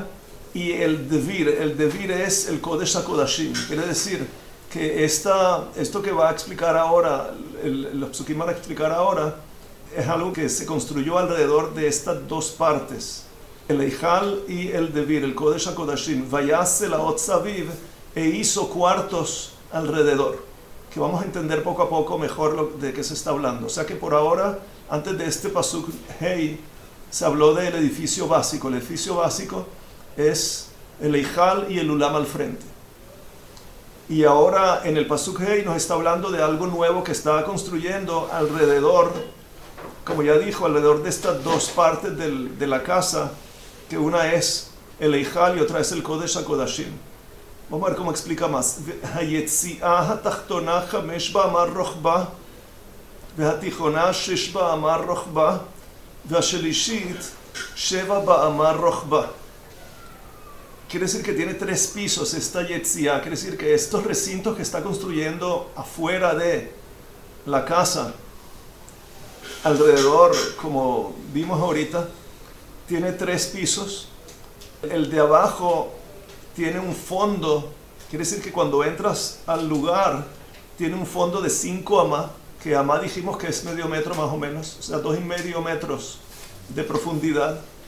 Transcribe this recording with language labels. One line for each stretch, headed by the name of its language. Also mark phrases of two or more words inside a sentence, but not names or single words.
Spanish: Y el Devir es el
Hebrew: קודש הקודשים.
Spanish: Quiere decir que esto que va a explicar ahora, los psukim van a explicar ahora, es algo que se construyó alrededor de estas dos partes, el Eijal y el Devir, el
Hebrew: קודש הקודשים. Vayase la Otzaviv,
Spanish: e hizo cuartos alrededor, que vamos a entender poco a poco mejor de qué se está hablando. O sea que por ahora, antes de este
Hebrew: פסוק ה,
Spanish: se habló del edificio básico. El edificio básico es el Eijal y el Ulam al frente. Y ahora en el
Hebrew: פסוק ה
Spanish: nos está hablando de algo nuevo que está construyendo alrededor, como ya dijo, alrededor de estas dos partes de la casa, que una es el Eijal y otra es el
Hebrew: קודש הקודשים.
Spanish: Vamos a ver cómo explica más.
Hebrew: היציע התחתנה 5 באמה רחבה והתיכנה 6 באמה רחבה והשלישית 7 באמה רחבה.
Spanish: Quiere decir que tiene 3 pisos esta Yetzi'ah. Quiere decir que estos recintos que está construyendo afuera de la casa, alrededor, como vimos ahorita, tiene 3 pisos. El de abajo tiene un fondo, quiere decir que cuando entras al lugar tiene un fondo de 5 amá, que amá dijimos que es medio metro más o menos, o sea, 2,5 metros de profundidad.